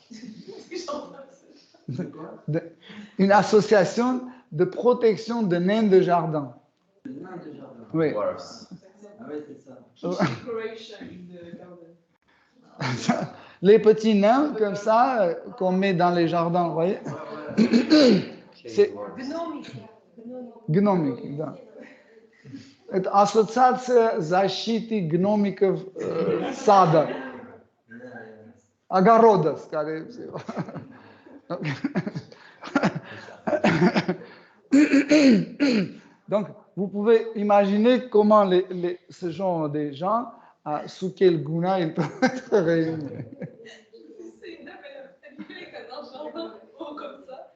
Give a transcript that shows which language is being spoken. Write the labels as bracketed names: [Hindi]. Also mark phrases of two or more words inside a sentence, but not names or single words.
[French] Une association de protection de nains de jardin. Oui. Ah oui, c'est ça. Les petits nains comme ça qu'on met dans les jardins, vous voyez. C'est [Russian] гномики, да. Это ассоциация защиты гномиков сада, огорода, скорее всего. [French] Donc, vous pouvez imaginer comment ce genre de gens, sous quel guna ils peuvent être réunis. C'est une dame, elle vivait dans un jardin haut comme ça.